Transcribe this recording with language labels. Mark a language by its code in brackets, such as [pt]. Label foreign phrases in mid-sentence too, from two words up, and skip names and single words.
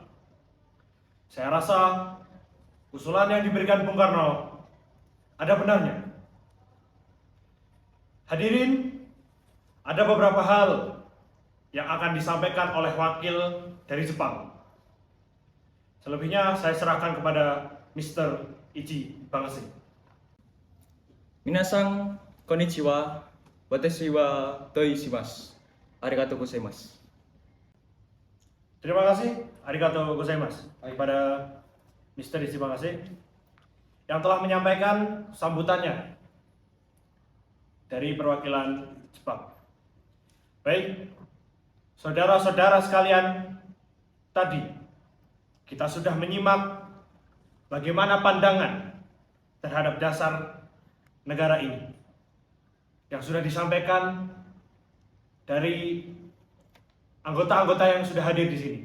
[id] Saya rasa usulan yang diberikan Bung Karno ada benarnya. Hadirin, ada beberapa hal yang akan disampaikan oleh wakil dari Jepang. Selebihnya saya serahkan kepada Mr. Ichi Bangase. [ja] 皆さんこんにちは、私はドイします. ありがとうございます. [id] Terima kasih, [ja] ありがとうございます, [id] kepada Mr. Ichi Bangase yang telah menyampaikan sambutannya dari perwakilan Jepang. Baik, saudara-saudara sekalian, tadi kita sudah menyimak bagaimana pandangan terhadap dasar negara ini yang sudah disampaikan dari anggota-anggota yang sudah hadir di sini.